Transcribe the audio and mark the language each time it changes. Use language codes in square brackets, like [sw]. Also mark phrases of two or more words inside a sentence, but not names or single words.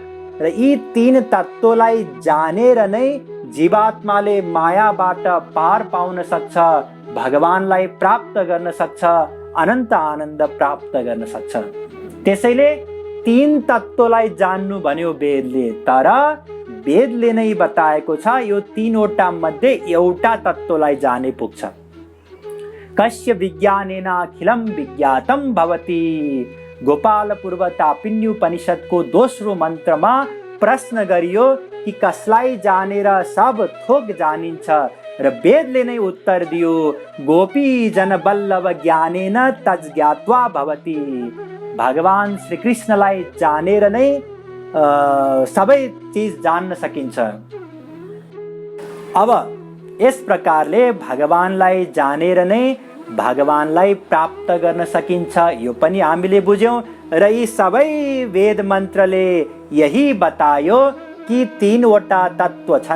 [ne] र यी तीन तत्वलाई जानेर नै जीवात्माले मायाबाट पार पाउन सक्छ, भगवानलाई प्राप्त गर्न सक्छ, अनन्त आनन्द प्राप्त गर्न सक्छ। त्यसैले तीन तत्वलाई जान्नु भन्यो वेदले, तर वेदले नै बताएको छ यो तीनवटा मध्ये एउटा तत्वलाई जाने पुग्छ। [sa] कस्य विज्ञानेन अखिलम विज्ञातम भवति। [ne] गोपाल पूर्व तापिन्युपनिषदको दोस्रो मन्त्रमा प्रश्न गरियो कि कसलाई जानेर सब थोक जानिन्छ, र वेदले नै उत्तर दियो, [sa] गोपी जन बल्लभ ज्ञानेन तज ज्ञात्वा भवति। [ne] भगवान श्री कृष्णलाई जानेर नै सबै चीज जान्न सकिन्छ। अब यस प्रकारले भगवानलाई जानेर नै भगवानलाई प्राप्त गर्न सकिन्छ, यो पनि हामीले बुझ्यौँ। र यी सबै वेद मन्त्रले यही बतायो कि तीनवटा तत्व छन्।